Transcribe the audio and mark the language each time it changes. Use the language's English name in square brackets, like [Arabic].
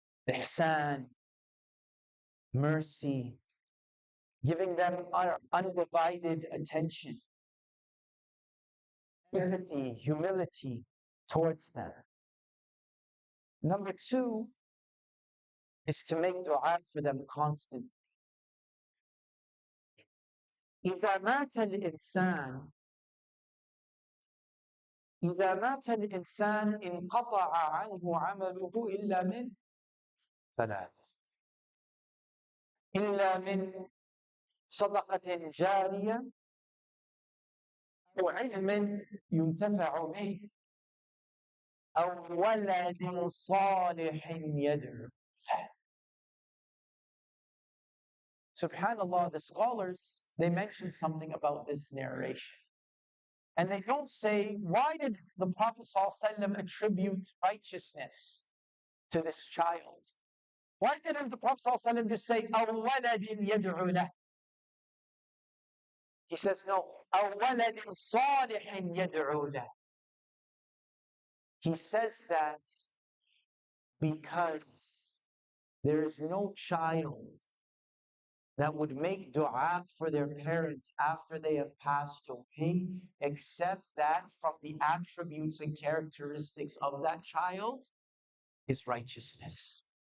[English] Ihsan, mercy, giving them our undivided attention, empathy, humility towards them. Number two is to make dua for them constantly. [Arabic] إذا مات الإنسان إذا مات الإنسان انقطع عنه عمله إلا من ثلاث، إلا من صدقة جارية أو علم ينتفع به أو ولد صالح يدعو له. [English] Subhanallah, the scholars, they mention something about this narration. And they don't say, why did the Prophet ﷺ attribute righteousness to this child? Why didn't the Prophet ﷺ just say, [Arabic] أَوْ وَلَدٍ يَدْعُو لَهُ? [English] He says, no, [Arabic] أَوْ وَلَدٍ صَالِحٍ يَدْعُو لَهُ. [English] He says that because there is no child that would make dua for their parents after they have passed away, except that from the attributes and characteristics of that child is righteousness.